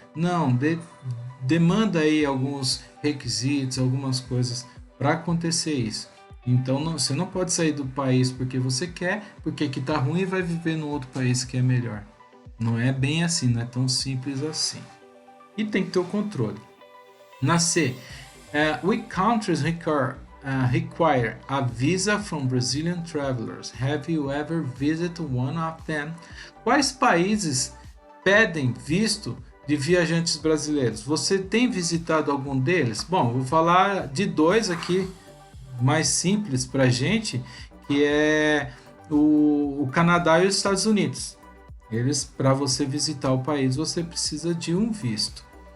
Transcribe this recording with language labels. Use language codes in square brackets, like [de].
[pt] Não, demanda aí alguns requisitos, algumas coisas para acontecer isso. Então você não pode sair do país porque você quer, porque aqui tá ruim e vai viver no outro país que é melhor. Não é bem assim, não é tão simples assim. E tem que ter o controle. Na C, [en] which countries require a visa from Brazilian travelers? Have you ever visited one of them? [pt] Quais países pedem visto de viajantes brasileiros? Você tem visitado algum deles? Bom, vou falar de dois aqui mais simples para a gente, que é o Canadá e os Estados Unidos. Para você visitar o país, você precisa de um visto.